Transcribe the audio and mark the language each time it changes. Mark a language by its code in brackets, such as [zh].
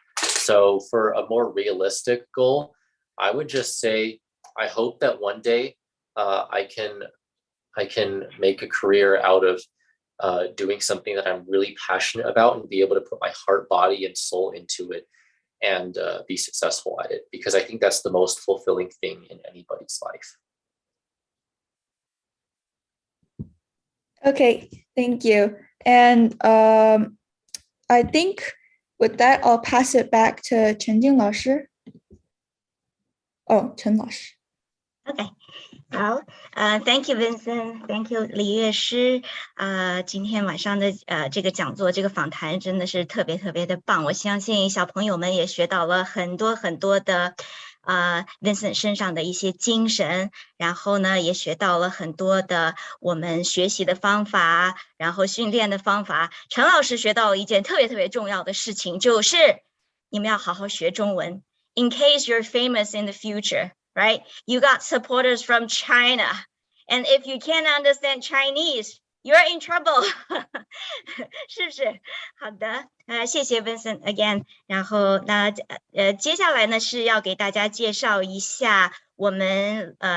[en] So for a more realistic goal, I would just say I hope that one day I can make a career out of doing something that I'm really passionate about and be able to put my heart, body, and soul into it and be successful at it, because I think that's the most fulfilling thing in anybody's life. Okay, thank you. And I think with that, I'll pass it back to Chen Jing 老师. Oh, Chen 老师. [zh] OK， 好， [en] Thank you Vincent，Thank you [zh] 李乐师，今天晚上的这个讲座这个访谈真的是特别特别的棒，我相信小朋友们也学到了很多很多的Vincent 身上的一些精神，然后呢也学到了很多的我们学习的方法，然后训练的方法。陈老师学到一件特别特别重要的事情，就是你们要好好学中文 ， [en] in case you're famous in the future。Right? You got supporters from China. And if you can't understand Chinese, you're in trouble. [zh] 是不是？好的，谢谢 Vincent again. 然后那接下来呢是要给大家介绍一下我们